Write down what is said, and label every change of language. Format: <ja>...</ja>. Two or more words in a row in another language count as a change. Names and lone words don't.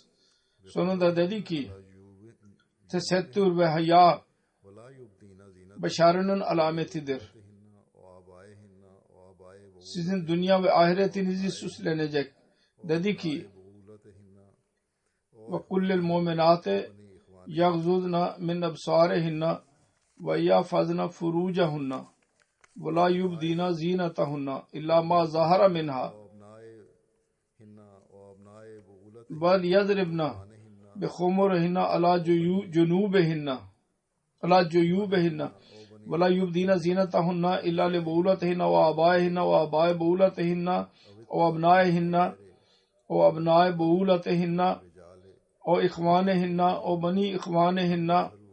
<tr>Sonunda dedi ki tesettür ve haya başarının alametidir. Sizin dünya ve ahiretinizi süslenecek. Dedi ki</tr> <ar>وقل للمؤمنات يغضضن من أبصارهن ويحفظن فروجهن ولا يبدين زينتهن إلا ما ظهر منها وليضربن بخمرهن على جيوبهن ولا يبدين زينتهن إلا لبعولتهن وآبائهن وآباء بعولتهن وأبنائهن وأبناء بعولتهن أو إخوانهن أو بني إخوانهن</ar>